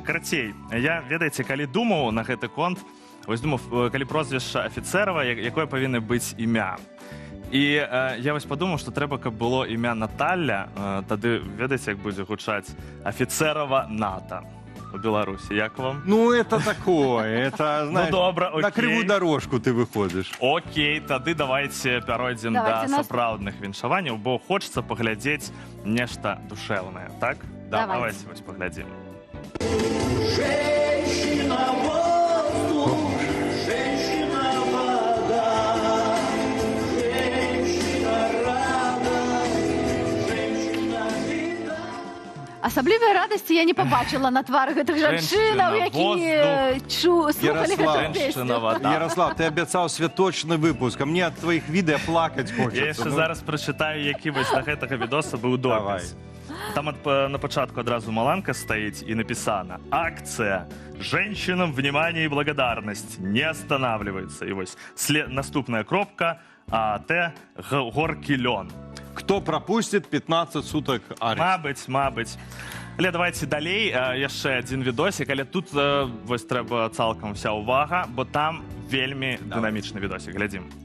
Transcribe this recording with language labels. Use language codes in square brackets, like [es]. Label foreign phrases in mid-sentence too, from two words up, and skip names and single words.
[be] Карацей, я, ведаеце, калі думаў на гэты конт, вось думаў, калі прозвішча Афіцэрава, якое павінна быць імя. І я вось падумаў, што трэба, каб было імя Наталля, тады, ведаеце, як будзе гучаць Афіцэрава Ната у Беларусі. Як вам? [ru] Ну, это такое, это, знаешь, [be] Ну, добра, окей. [ru] на кривую дорожку ты выходишь. [be] Окей, тады давайте пяройдзем да сапраўдных віншаванняў, бо хочацца паглядзець нешта душэўнае, так? Давайте вось паглядзім. Асаблівай радасці я не пабачыла на тварах гэтых жанчынаў, якія слухалі гэту песню. Ярослав, ты абяцаў святочны выпуск, а мне ад твоих відэа плакаць хочацца. Я яшчэ зараз прачытаю, які вось да гэтага відоса быў допіс. Там на пачатку адразу маланка стаіць і напісана: «Акцыя. [ru] Женщинам внимание и благодарность не останавливается». И вот [be] наступная кропка [ru] ААТ «Горький лен». Кто пропустит 15 суток арест? [be] Мабыць. Але давайте далей, яшчэ адзін відосик, але тут вось трэба цалкам вся увага, бо там вельмі дынамічны відосик. Глядзім.